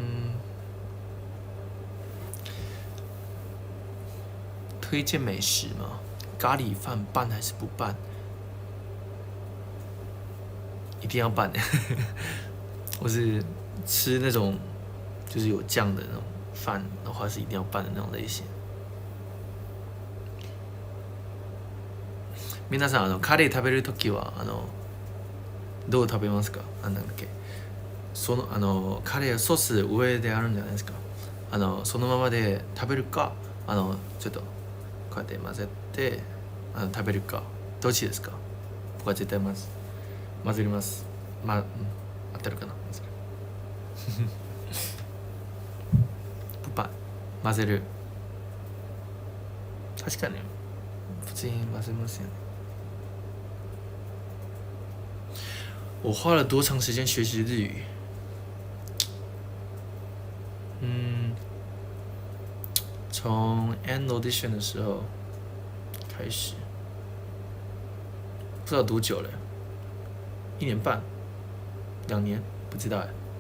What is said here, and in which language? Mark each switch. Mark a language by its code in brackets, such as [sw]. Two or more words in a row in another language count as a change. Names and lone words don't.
[zh] 推荐美食吗？咖喱饭拌还是不拌？一定要拌。我是吃那种就是有酱的那种饭的话是一定要拌的那种类型。 [ja] 皆さんカレー食べるときはどう食べますか？なんだっけ、そのカレーソース上であるんじゃないですか。そのままで食べるかちょっとこうやって混ぜて食べるか、どっちですか？僕は絶対混ぜます。合ってるかな？プパ混ぜる。確かに普通に混ぜますよね。 [zh] 我花了多长时间学习日语？从 N audition 的时候开始，不知道多久了，1年半、2年，不知道哎。